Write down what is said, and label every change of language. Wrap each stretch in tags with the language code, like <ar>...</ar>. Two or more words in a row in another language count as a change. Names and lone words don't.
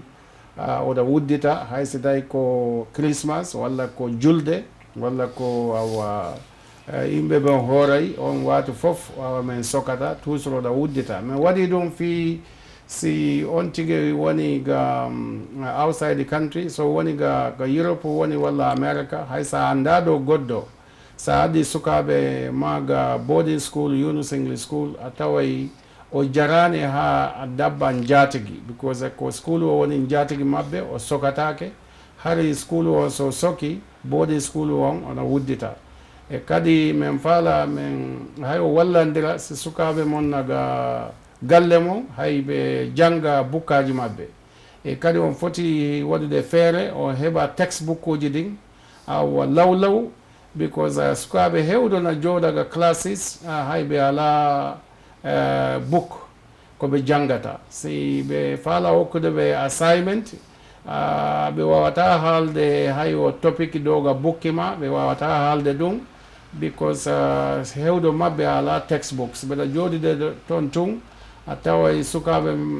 <ff>oɗa wuddita hay so tawi ko christmas walla ko julde walla ko awa yimɓe ɓen hooray on waatu fof awa men sokata toujours oɗa wuddita min waɗi ɗum fii si on tigi woni ga</ff> <en>outside the country</en> <ff>so woni ga Europe woni walla America hay sa annda ɗo goɗɗo sa addi sukaɓe ma ga</ff> <en>boarding school Yunus English school</en> <ff>a taway o jarani ha dabba jatigi because ko school o woni jatigi mabɓe o sokatake hari school o so soki</ff> <en>boarding school</en> <ff>on ona wuddita e kadi min faala min hay o wallandira si sukaɓe mon naga galle mon hay ɓe janga bukkaji mabɓe e kadi on foti waɗude feere o heɓa textbook uji ɗin awa lawlaw because sukaɓe hewɗona jooɗaga classes hay ɓe ala book koɓe jangata si ɓe faala hokkude ɓe assignment ɓe wawata haalde hay o topic ɗoga bukki ma ɓe wawata haalde ɗum because hewɗo mabɓe ala textbooks ɓeɗa jooɗide toon tun a taway sukaɓe</ff>